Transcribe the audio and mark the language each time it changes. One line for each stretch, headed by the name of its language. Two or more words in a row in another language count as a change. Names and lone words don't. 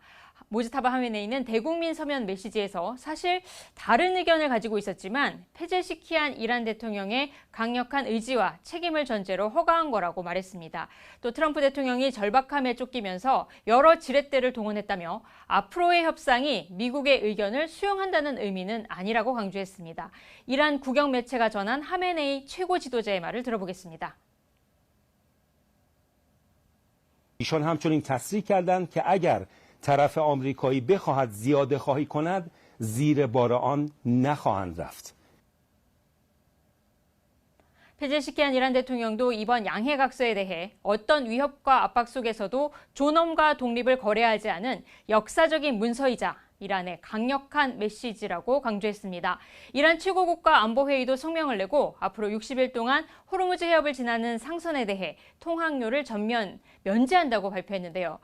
Korean: 모주타바 하메네이는 대국민 서면 메시지에서 사실 다른 의견을 가지고 있었지만 폐쇄시키한 이란 대통령의 강력한 의지와 책임을 전제로 허가한 거라고 말했습니다. 또 트럼프 대통령이 절박함에 쫓기면서 여러 지렛대를 동원했다며 앞으로의 협상이 미국의 의견을 수용한다는 의미는 아니라고 강조했습니다. 이란 국영 매체가 전한 하메네이 최고 지도자의 말을 들어보겠습니다.
Persian: ایشان همچنین تصریح کردند که اگر طرف آمریکایی بخواهد زیاده خواهی کند زیر بار آن نخواهند رفت.
Korean: 폐쇄시키한 이란 대통령도 이번 양해각서에 대해 어떤 위협과 압박 속에서도 존엄과 독립을 거래하지 않은 역사적인 문서이자 이란의 강력한 메시지라고 강조했습니다. 이란 최고국가 안보회의도 성명을 내고 앞으로 60일 동안 호르무즈 해협을 지나는 상선에 대해 통항료를 전면 면제한다고 발표했는데요.